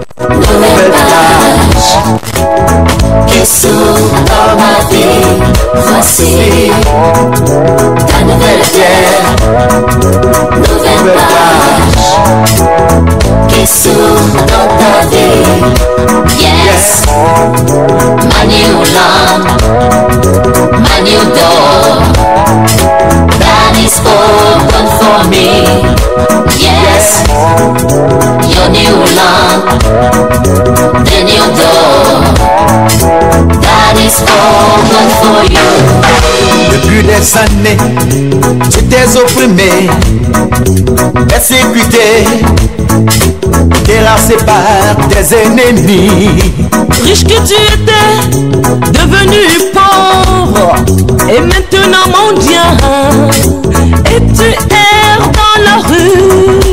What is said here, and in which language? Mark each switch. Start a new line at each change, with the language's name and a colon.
French: Nouvelle page qui s'ouvre dans ma vie. Voici ta nouvelle terre. Nouvelle page qui s'ouvre dans ta vie.
English: Yes, my new land, my new door that is open for me. Yes, your new land, the new door that is open for you.
French: Depuis des années, j'étais opprimé, persécuté, terrassé par des ennemis. Riche que tu étais, devenu pauvre, et maintenant mendiant, et tu erres dans la rue.